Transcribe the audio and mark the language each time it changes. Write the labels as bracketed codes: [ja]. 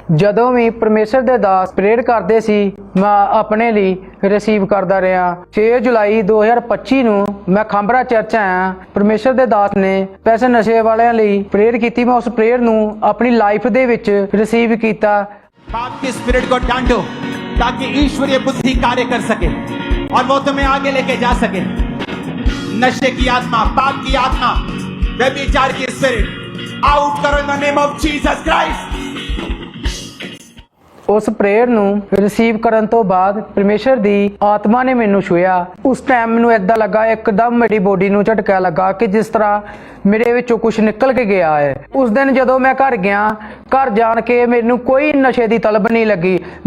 [pa] ਜਦੋਂ ਵੀ ਪਰਮੇਸ਼ਰ ਦੇ ਦਾਸ ਪ੍ਰੇਅਰ ਕਰਦੇ ਸੀ ਮੈਂ ਆਪਣੇ ਲਈ ਰਿਸੀਵ ਕਰਦਾ ਰਿਹਾ। 6 ਜੁਲਾਈ 2025 ਨੂੰ ਮੈਂ ਖਾਂਬਰਾ ਚਰਚ ਆਇਆ। ਪਰਮੇਸ਼ਰ ਦੇ ਦਾਸ ਨੇ ਪੈਸੇ ਨਸ਼ੇ ਵਾਲਿਆਂ ਲਈ ਪ੍ਰੇਅਰ ਕੀਤੀ। ਮੈਂ ਉਸ ਪ੍ਰੇਅਰ ਨੂੰ ਆਪਣੀ ਲਾਈਫ ਦੇ ਵਿੱਚ ਰਿਸੀਵ ਕੀਤਾ। [hi] पाप के स्पिरिट को डांटो ताकि ईश्वरीय बुद्धि कार्य कर सके और वो तुम्हें आगे लेके जा सके। नशे की आत्मा, पाप की आत्मा, व्यभिचार की स्पिरिट आउट करो [en] In the name of Jesus Christ. [pa] ਉਸ ਪ੍ਰੇਅਰ ਨੂੰ ਰਿਸੀਵ ਕਰਨ ਤੋਂ ਬਾਅਦ ਪਰਮੇਸ਼ਰ ਦੀ ਆਤਮਾ ਨੇ ਮੈਨੂੰ ਛੂਇਆ। ਉਸ ਟਾਈਮ ਮੈਨੂੰ ਏਦਾਂ ਲੱਗਾ, ਇੱਕਦਮ ਮੇਰੀ ਬੋਡੀ ਨੂੰ ਝਟਕਾ ਲੱਗਾ ਕਿ ਜਿਸ ਤਰ੍ਹਾਂ ਮੇਰੇ ਵਿੱਚੋਂ ਕੁਝ ਨਿਕਲ ਕੇ ਗਿਆ ਹੈ। ਉਸ ਦਿਨ ਜਦੋਂ ਮੈਂ ਘਰ ਗਿਆ, ਘਰ ਜਾਣ ਕੇ ਮੈਨੂੰ ਕੋਈ ਨਸ਼ੇ ਦੀ ਤਲਬ ਨਹੀਂ ਲੱਗੀ।